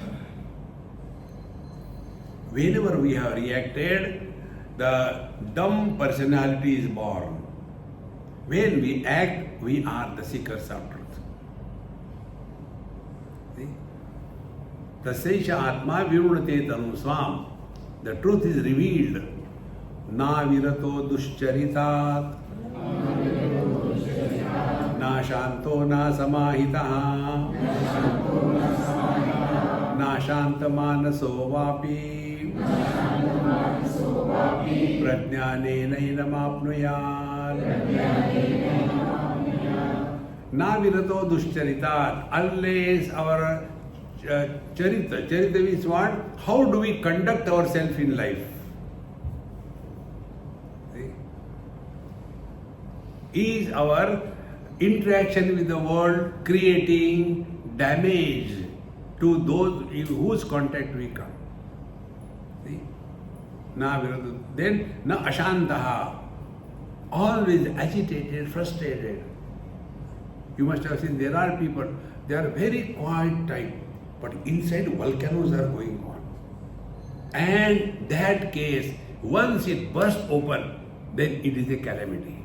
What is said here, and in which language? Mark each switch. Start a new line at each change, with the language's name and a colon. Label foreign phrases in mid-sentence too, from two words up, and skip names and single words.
English: Whenever we have reacted, the dumb personality is born. When we act, we are the seekers of truth. See?
Sanskrit: तस्यैष आत्मा विवृणुते तनूं स्वाम्.
English: The truth is revealed.
Sanskrit: न विरतो दुश्चरितात्. न शान्तो न समाहितः. न शान्तमानसो वापि. प्रज्ञानेनैनमाप्नुयात्. न विरतो दुश्चरितात्.
English: Unless our charita means what? How do we conduct ourselves in life? See? Is our interaction with the world creating damage to those in whose contact we come? See? Then
Sanskrit: न अशान्तः,
English: always agitated, frustrated. You must have seen there are people, they are very quiet type, but inside volcanoes are going on. And that case, once it bursts open, then it is a calamity.